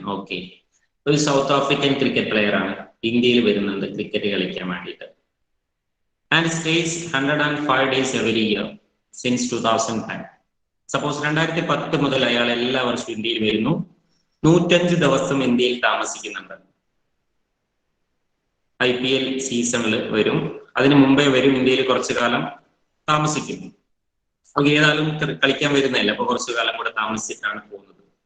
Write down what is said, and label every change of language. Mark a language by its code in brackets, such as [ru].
[ml] Okay, ഒരു south African cricket player ആണ്, ഇന്ത്യയിൽ വരുന്നുണ്ട് ക്രിക്കറ്റ് കളിക്കാൻ വേണ്ടിയിട്ട്. [en] And stays 105 days every year since 2010. [ml] Suppose 2010 മുതൽ അയാൾ എല്ലാ വർഷവും ഇന്ത്യയിൽ വരുന്നു, 105 ദിവസം ഇന്ത്യയിൽ താമസിക്കുന്നുണ്ട്. IPL സീസണിൽ വരും, അതിന് മുമ്പേ വരും, ഇന്ത്യയിൽ കുറച്ചു കാലം താമസിക്കും. അത് ഏതായാലും കളിക്കാൻ വരുന്നതല്ല, അപ്പൊ കുറച്ചു കാലം കൂടെ താമസിച്ചിട്ടാണ് പോകുന്നത്.